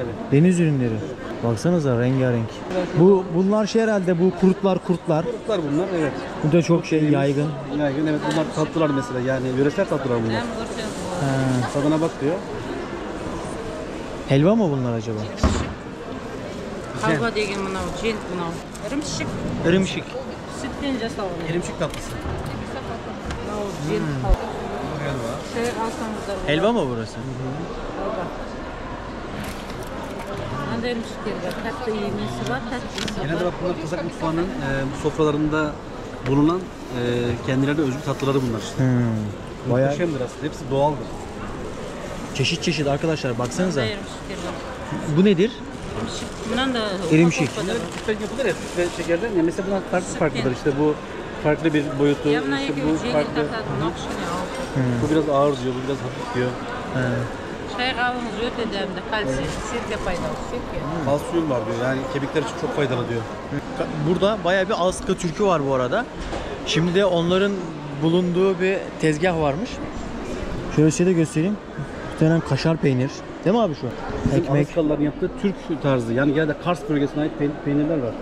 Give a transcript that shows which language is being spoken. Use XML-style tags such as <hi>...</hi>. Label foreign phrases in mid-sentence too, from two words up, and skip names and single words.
<tr>Deniz ürünleri. Baksanıza rengarenk. Bunlar şey herhalde bu kurtlar. Kurtlar bunlar, evet. Bu da çok şey yaygın. Yaygın, evet. Bunlar tatlılar mesela, yani yöresel tatlılar bunlar. Ha. Tadına bak diyor. Helva mı bunlar acaba?</tr> <kk>Halva деген мынау жент мынау. Ірімшік. Irımşık. Süттен жасалған.</kk> <tr>Erimçik tatlısı.</tr> <kk>Мынау жент халва. Шай алсаңыздар.</kk> <tr>Helva mı burası?</tr> <kk>Халва. Мынандай ірімшіктер бар. Тәтті емесі бар, тәттісі</kk> <tr>Genelde</tr> <kk>бар.</kk> <tr>bak bunlar Kazak mutfağının sofralarında bulunan kendilerine özgü tatlıları bunlar işte. Bayağı Muhteşemdir aslında. Hepsi doğaldır. çeşit çeşit arkadaşlar baksanıza.</tr> <kk>Мындай ірімшіктер бар.</kk> <tr>Bu nedir?</tr> <kk>Мынаны да Ірімшік. упаковкада бар.</kk> <tr>Sütten yapılır ya, süt ve şekerden. Ya mesela bunlar farklıdır. İşte bu farklı bir boyutu.</tr> <kk>Я мына</kk> <tr>İşte</tr> <kk>екеуі</kk> <tr>bu</tr> <kk>жеңіл</kk> <tr>farklı.</tr> <kk>тартады, мынау кішкене ауыр.</kk> <tr>Bu biraz ağır diyor, bu biraz hafif diyor.</tr> <kk>Шайға алыңыз өте дәмді, кальций, серге пайдалы, серге.</kk> <tr>Kalsiyum var diyor. Yani kemikler için çok faydalı diyor. Burada bayağı bir Alaska türkü var bu arada. Şimdi de onların bulunduğu bir tezgah varmış. Şöyle size de göstereyim. Bir tane kaşar peynir. Değil mi abi şu? Bizim Ekmek. Alaskalıların yaptığı Türk tarzı. Yani genelde Kars bölgesine ait peynirler var.</tr>